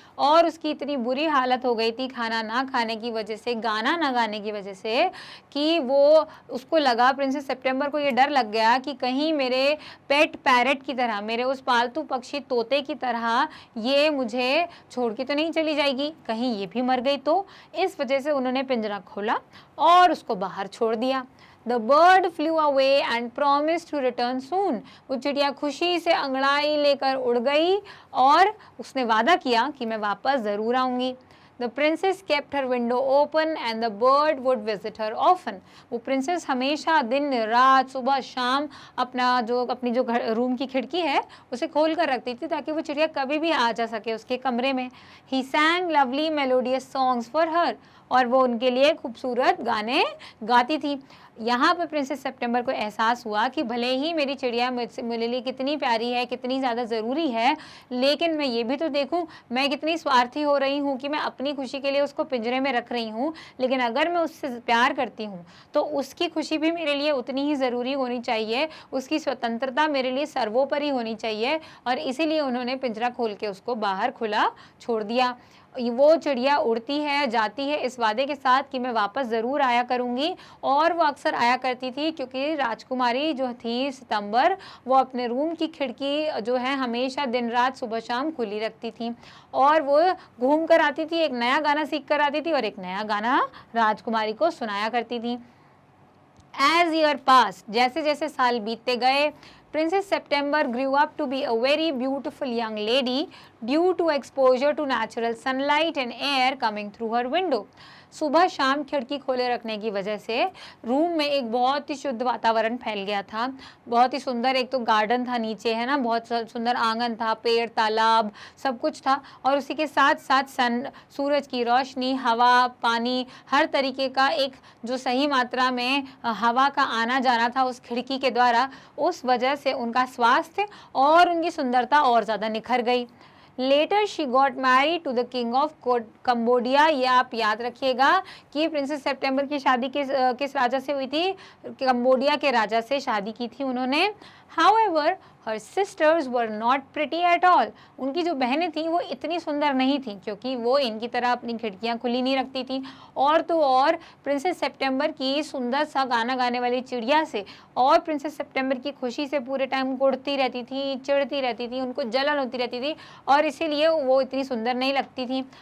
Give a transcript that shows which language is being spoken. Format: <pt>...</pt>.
<hi>और उसकी इतनी बुरी हालत हो गई थी खाना ना खाने की वजह से, गाना ना गाने की वजह से, कि वो उसको लगा, प्रिंसेस सेप्टेम्बर को ये डर लग गया कि कहीं मेरे पेट पैरेट की तरह, मेरे उस पालतू पक्षी तोते की तरह ये मुझे छोड़ के तो नहीं चली जाएगी, कहीं ये भी मर गई तो। इस वजह से उन्होंने पिंजरा खोला और उसको बाहर छोड़ दिया।</hi> <en>The bird flew away and promised to return soon.</en> <hi>वो चिड़िया खुशी से अंगड़ाई लेकर उड़ गई और उसने वादा किया कि मैं वापस ज़रूर आऊँगी।</hi> <en>The princess kept her window open and the bird would visit her often.</en> <hi>वो प्रिंसेस हमेशा दिन रात सुबह शाम अपनी जो रूम की खिड़की है उसे खोल कर रखती थी ताकि वो चिड़िया कभी भी आ जा सके उसके कमरे में।</hi> <en>He sang lovely melodious songs for her.</en> <hi>और वो उनके लिए खूबसूरत गाने गाती थी। यहाँ पर प्रिंसेस सेप्टेम्बर को एहसास हुआ कि भले ही मेरी चिड़िया मेरे लिए कितनी प्यारी है, कितनी ज़्यादा ज़रूरी है, लेकिन मैं ये भी तो देखूँ मैं कितनी स्वार्थी हो रही हूँ कि मैं अपनी खुशी के लिए उसको पिंजरे में रख रही हूँ। लेकिन अगर मैं उससे प्यार करती हूँ तो उसकी खुशी भी मेरे लिए उतनी ही ज़रूरी होनी चाहिए, उसकी स्वतंत्रता मेरे लिए सर्वोपरि होनी चाहिए। और इसीलिए उन्होंने पिंजरा खोल के उसको बाहर खुला छोड़ दिया। वो चिड़िया उड़ती है, जाती है इस वादे के साथ कि मैं वापस ज़रूर आया करूँगी। और वो अक्सर आया करती थी क्योंकि राजकुमारी जो थी सितंबर, वो अपने रूम की खिड़की जो है हमेशा दिन रात सुबह शाम खुली रखती थी और वो घूम कर आती थी, एक नया गाना सीख कर आती थी और एक नया गाना राजकुमारी को सुनाया करती थी।</hi> <en>As year passed,</en> <hi>जैसे जैसे साल बीतते गए,</hi> <en>Princess September grew up to be a very beautiful young lady due to exposure to natural sunlight and air coming through her window.</en> <hi>सुबह शाम खिड़की खोले रखने की वजह से रूम में एक बहुत ही शुद्ध वातावरण फैल गया था। बहुत ही सुंदर एक तो गार्डन था नीचे, है ना, बहुत सुंदर आंगन था, पेड़, तालाब, सब कुछ था। और उसी के साथ साथ सूरज की रोशनी, हवा, पानी, हर तरीके का एक जो सही मात्रा में हवा का आना जाना था उस खिड़की के द्वारा, उस वजह से उनका स्वास्थ्य और उनकी सुंदरता और ज़्यादा निखर गई।</hi> <en>Later she got married to the king of Cambodia.</en> <hi>ये आप याद रखिएगा कि प्रिंसेस सेप्टेम्बर की शादी किस राजा से हुई थी? कंबोडिया के राजा से शादी की थी उन्होंने।</hi> <en>However, her sisters were not pretty at all.</en> <hi>उनकी जो बहनें थीं वो इतनी सुंदर नहीं थीं क्योंकि वो इनकी तरह अपनी खिड़कियां खुली नहीं रखती थीं। और तो और प्रिंसेस सेप्टेम्बर की सुंदर सा गाना गाने वाली चिड़िया से और प्रिंसेस सेप्टेम्बर की खुशी से पूरे टाइम उड़ती रहती थी, चिढ़ती रहती थी, उनको जलन होती रहती थी और इसीलिए वो इतनी सुंदर नहीं लगती थी।</hi>